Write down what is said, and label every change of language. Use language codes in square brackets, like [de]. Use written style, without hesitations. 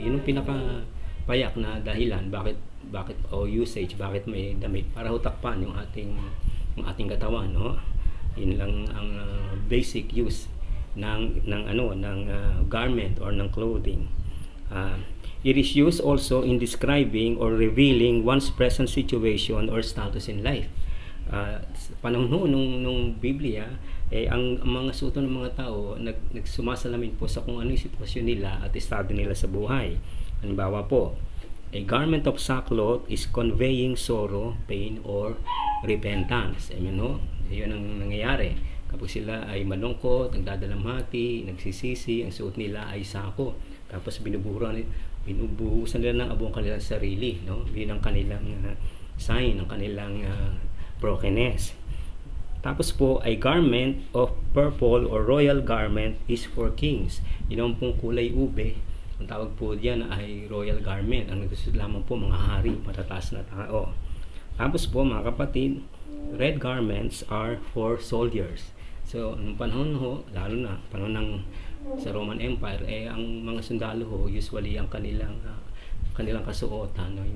[tl] Yun yung pinaka-payak na dahilan bakit usage, bakit may damit, para ho takpan yung ating katawan, no? Yun lang ang basic use ng garment or ng clothing. [en] It is used also in describing or revealing one's present situation or status in life. [tl] Panahon nung Biblia, ang mga suot ng mga tao nagsumasalamin po sa kung ano yung sitwasyon nila at estado nila sa buhay. Halimbawa po, [en] a garment of sackcloth is conveying sorrow, pain, or repentance. [tl] Amen ho? Yun ang nangyayari. Kapag sila ay malungkot, nagdadalamhati, nagsisisi, ang suot nila ay sako. Tapos binubuhusan nila ng abong kanilang sarili, no? Yun ang kanilang sign, ang kanilang brokenness. Tapos po, [en] a garment of purple or royal garment is for kings. [tl] Yun ang pong kulay ube. Ang tawag po diyan ay royal garment. Ang nagsusuot lamang po mga hari, matataas na tao. Tapos po mga kapatid, [en] red garments are for soldiers. [tl] So, nung panahon ho, lalo na panahon sa Roman Empire, ang mga sundalo ho, usually ang kanilang kasuotan, no?